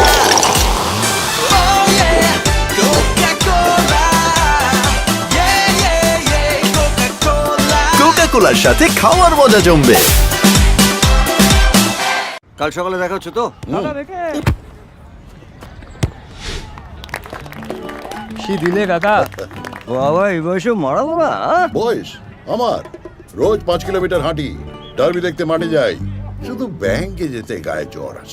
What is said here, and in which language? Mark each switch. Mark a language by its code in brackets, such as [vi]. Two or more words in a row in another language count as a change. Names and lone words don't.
[en] Oh yeah, Coca-Cola, yeah yeah yeah, Coca-Cola। [bn] কোকা-কোলার সাথে খাওয়ার মজা জমবে। কাল সকালে দেখা হচ্ছে তো? কি দিলে কাকা? বাবা এই বয়সে মারা বাবা। বয়স আমার, রোজ 5 কিলোমিটার হাঁটি, ডার্বি দেখতে মাঠে যাই, শুধু ব্যাংকে যেতে গায়ে জ্বর আসে।